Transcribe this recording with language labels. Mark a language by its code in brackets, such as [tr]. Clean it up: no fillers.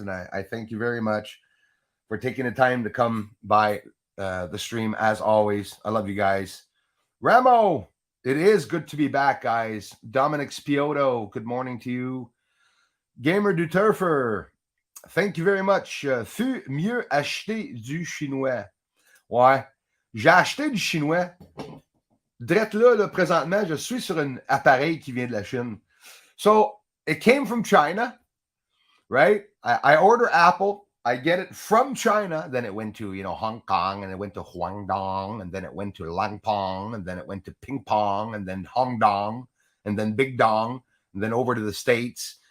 [en] And I thank you very much for taking the time to come by the stream, as always. I love you guys. Ramo, it is good to be back, guys. Dominic Spiotto, good morning to you. Gamer du Turfer, thank you very much. [fr] Fut mieux acheter du chinois. Ouais, j'ai acheté du chinois. Drette là, présentement, je suis sur un appareil qui vient de la Chine. [en] So, it came from China, right? I order Apple. I get it from China. Then it went to, Hong Kong, and it went to Huangdong, and then it went to Langpong, and then it went to Ping Pong, and then Hongdong, and then Big Dong, and then over to the States.